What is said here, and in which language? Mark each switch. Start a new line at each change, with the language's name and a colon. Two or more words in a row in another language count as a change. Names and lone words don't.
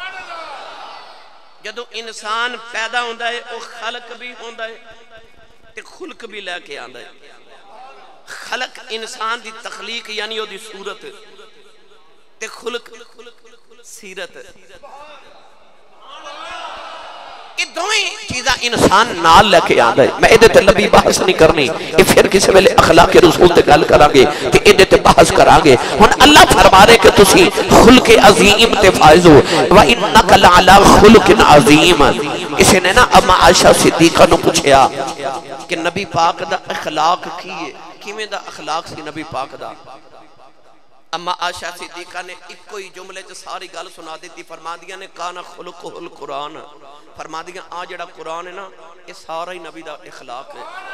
Punjabi: جدو انسان پیدا ہوندہ ہے وہ خلق بھی ہوندہ ہے تے خلق بھی لے کے آندہ ہے۔ خلق انسان دی تخلیق یعنی وہ دی صورت تے خلق سیرت، یہ دوئیں چیزاں انسان نال لے کے آندہ ہے۔ میں ایدے تے لبی بحث نہیں کرنی، یہ پھر کسی ویلے اخلاق رسول تے گل کرانگے کہ ایدے تے بحث کرانگے۔ ہن اللہ فرما رہے کہ تسی خلق عظیم تے فائز ہو۔
Arabic: وَإِنَّكَ لَعَلَىٰ خُلُقٍ عَظِيمٍ،
Punjabi: اسے نے نا اما عائشہ صدیقہ نو پوچھیا کہ نبی پاک دا اخلاق کیے، کیویں دا اخلاق سی نبی پاک دا؟ اما عائشہ صدیقہ نے ایک کوئی جملے چ ساری گل سنا دیتی، فرما دیا نے
Arabic: کانا خلقہ القرآن،
Punjabi: فرما دیا آ جڑا قرآن ہے نا یہ سارا ہی نبی دا اخلاق ہے۔